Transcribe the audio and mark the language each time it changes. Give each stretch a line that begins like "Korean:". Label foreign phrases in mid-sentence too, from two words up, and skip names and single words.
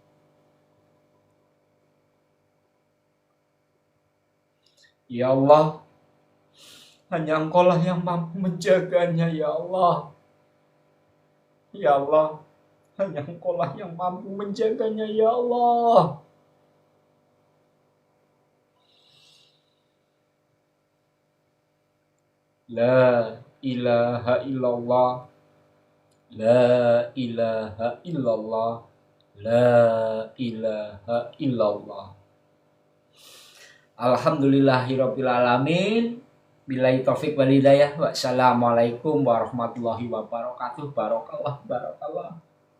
Arabic: يا الله,
Indonesian: hanya Engkau lah yang mampu menjaganya,
Arabic: يا الله. يا الله,
Indonesian: hanya Engkau lah yang mampu menjaganya,
Arabic: يا الله. لا إله إلا الله. لا إله إلا الله. لا إله إلا الله. الحمد لله رب العالمين. بالله التوفيق والهداية. والسلام عليكم ورحمة الله وبركاته. بارك الله، بارك الله.